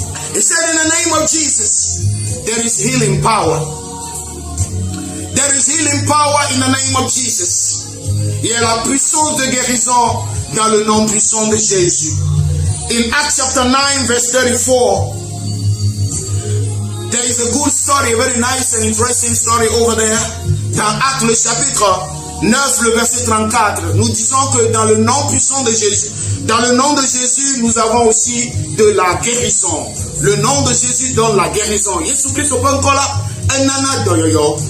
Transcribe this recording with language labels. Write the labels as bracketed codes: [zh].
[en] He said in the name of Jesus there is healing power. There is healing power in the name of Jesus. [fr] Il y a la puissance de guérison dans le nom puissant de Jésus. [en] In Acts chapter 9 verse 34, there is a good story, a very nice and interesting story over there. [fr] Dans Actes le chapitre 9, le verset 34, nous disons que dans le nom puissant de Jésus, dans le nom de Jésus, nous avons aussi de la guérison. Le nom de Jésus donne la guérison. Jésus Christ au pankola, un nana doyoyo.